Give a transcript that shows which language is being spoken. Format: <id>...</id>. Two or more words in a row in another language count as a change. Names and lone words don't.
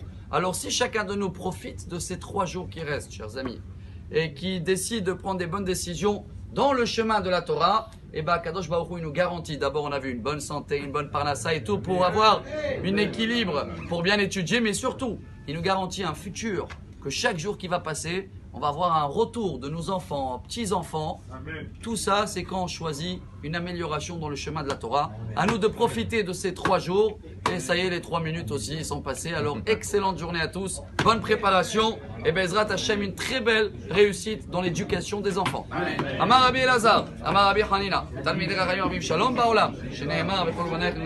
<fr>Alors si chacun de nous profite de ces 3 jours qui restent, chers amis, et qui décide de prendre des bonnes décisions dans le chemin de la Torah, et bien</fr> <he>קדוש ברוך הוא,</he> <fr>il nous garantit, d'abord on a vu une bonne santé, une bonne parnassa et tout, pour avoir un équilibre, pour bien étudier, mais surtout, il nous garantit un futur, que chaque jour qui va passer, on va avoir un retour de nos enfants, petits-enfants. Tout ça, c'est quand on choisit une amélioration dans le chemin de la Torah. À nous de profiter de ces 3 jours. Et ça y est, les 3 minutes aussi sont passées. Alors, excellente journée à tous. Bonne préparation. Et</fr> <he>בעזרת השם,</he> <fr>une très belle réussite dans l'éducation des enfants.</fr> <he>אמר רבי אלעזר, אמר רבי חנינא, תלמידי חכמים שלום בעולם, שנאמר בכל בניך</he>